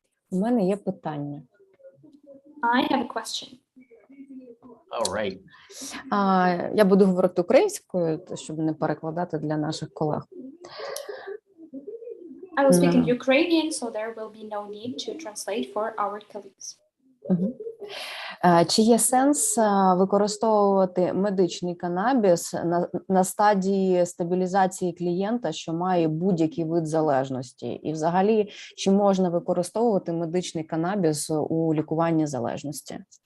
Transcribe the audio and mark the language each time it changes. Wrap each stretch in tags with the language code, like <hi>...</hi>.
<uk>У мене є питання.</uk> <en>I have a question. All right.</en> <uk>Я буду говорити українською, щоб не перекладати для наших колег.</uk> <en>I will speak in Ukrainian, so there will be no need to translate for our colleagues.</en> <uk>Чи є сенс використовувати медичний канабіс на стадії стабілізації клієнта, що має будь-який вид залежності? І взагалі, чи можна використовувати медичний канабіс у лікуванні залежності?</uk>